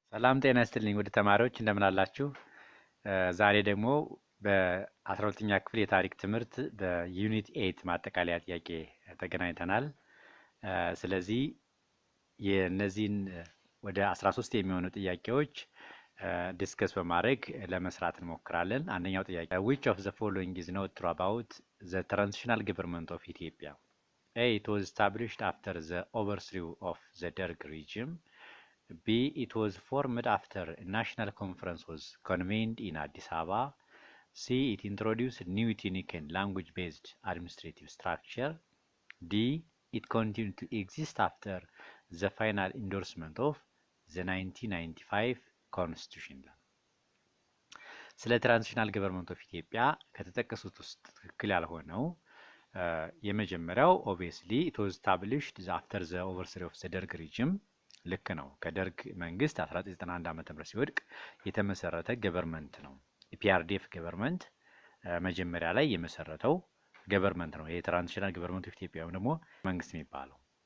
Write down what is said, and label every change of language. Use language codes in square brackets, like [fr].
[am] ሰላም ጤና ይስጥልኝ ውድ ተማሪዎች እንደምን አላችሁ? ዛሬ ደግሞ በ12ኛ ክፍል የታሪክ ትምህርት በዩኒት 8 ማጠቃለያ ጥያቄ ተገናኝተናል። ስለዚህ የእነዚህን ወደ 13 የሚሆኑ ጥያቄዎች ዲስከስ በማድረግ ለመስራት እንሞክራለን። አንደኛው ጥያቄ [en] which of the following is not true about the transitional government of Ethiopia? A. It was established after the overthrow of the Derg regime. B. It was formed after a national conference was convened in Addis Ababa. C. It introduced new ethnic and language-based administrative structure. D. It continued to exist after the final endorsement of the 1995 Constitution. [am] ስለ ትራንዚሽናል ገቨርንመንት ኦፍ ኢትዮጵያ ከተጠቀሱት ውስጥ ትክክል ያልሆነው የመጀመሪያው [en] ኦብቪየስሊ ኢት ዋዝ ስታብሊሽድ አፍተር ዘ ኦቨርስሪ ኦፍ ዘ ደርግ ሪጅም [am] ልክ ነው። ከደርግ መንግስት 1991 ዓ.ም ሲወድቅ የተመሰረተ ገቨርንመንት ነው። የፒአርዲኤፍ ገቨርንመንት መጀመሪያ ላይ የመሰረተው ገቨርንመንት ነው። ይሄ ትራንዚሽናል ገቨርንመንት ኦፍ ኢትዮጵያ ወይም ደግሞ መንግስት የሚባለው።